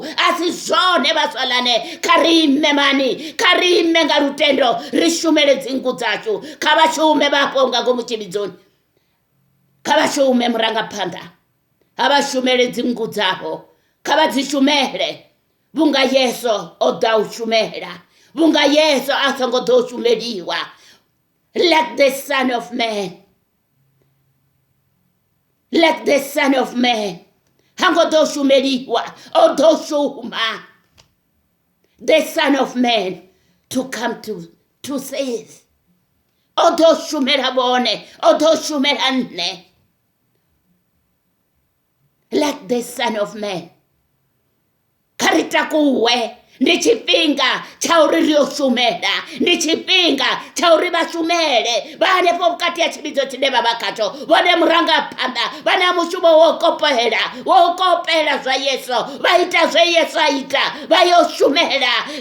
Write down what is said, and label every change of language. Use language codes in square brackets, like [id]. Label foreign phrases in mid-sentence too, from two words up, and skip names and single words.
[ve] A si zwone vhaswalane, kha ri ime mani, kha ri ime nga lutendo, ri shumele dzingu dzashu. Kha vha shume vhapo nga ngomu tshivhidzoni, kha vha shume murangaphanḓa, kha vha shumele dzingu dzavho, kha vha dzi shumele. Vhunga Yesu o ḓa u shumela, vhunga Yesu a songo ḓo u shumeliwa. [en] Like the Son of Man, like the Son of Man, [ve] ha ngo ḓo shumeliwa, o ḓo shuma. [en] The Son of Man to come to save. [ve] O ḓo shumela vhone, o ḓo shumela nṋe. [en] Like the Son of Man. [ve] Kha ri takuwe, ndi tshifhinga tsha uri ri yo shumela, ndi tshifhinga tsha uri vha shumele vha hanefho vhukati ha tshivhidzo tshine vha vha khatsho. Vhone murangaphanḓa vha na mushumo wo kopela zwa Yesu, vha ita zwe Yesu a ita, vha yo shumela.